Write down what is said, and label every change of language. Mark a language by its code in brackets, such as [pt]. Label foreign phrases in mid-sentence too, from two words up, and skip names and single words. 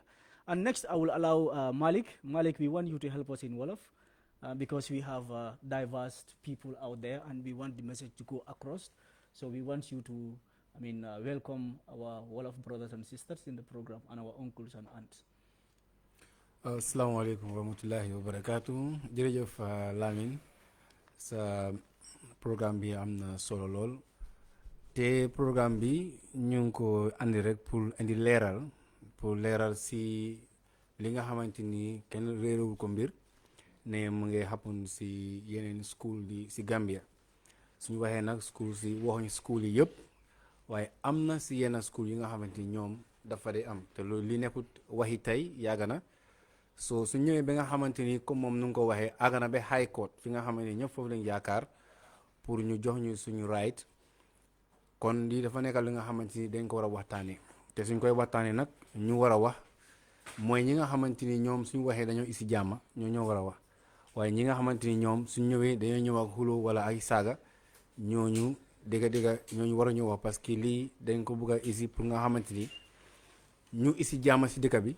[en] And next, I will allow Malick. Malick, we want you to help us in Wolof because we have diverse people out there, and we want the message to go across. So we want you to, welcome our Wolof brothers and sisters in the program and our uncles and aunts. [ar] السلام عليكم ورحمة الله وبركاته. [wo] Jërëjëf Lamin, sa programme bi am na solo lool te programme bi ñu ngi ko andi rek pour indi leeral si li nga xamante ni kenn réerewul ko mbir ne mu ngi happen si yeneen school yi si Gambia. Suñu waxee nag school si waxuñu school yi yëpp waaye am na si yenn school yi nga xamante ni ñoom dafa dee am te loolu li nekkut waxi tey yàgg na. So su ñëwee ba nga xamante ni comme moom nu nga ko waxee àgg na ba [en] high court [wo] fi nga xamante ni ñëpp foofu lañ yaakaar pour ñu jox ñu suñu right, kon lii dafa nekkal li nga xamante ni dañ ko war a waxtaanee te suñ koy waxtaanee nag ñu war a wax mooy ñi nga xamante ni ñoom suñu waxee dañoo isi jàmm ñoo war a wax, waaye ñi nga xamante ni ñoom suñ ñëwee dañoo ñëw ak xuloo wala ay saaga ñooñu dégg ñooñu war a ñëw wax [fr] parce que [wo] lii dañ ko bëgg a isi pour nga xamante ni ñu isi jàmm si dëkk bi.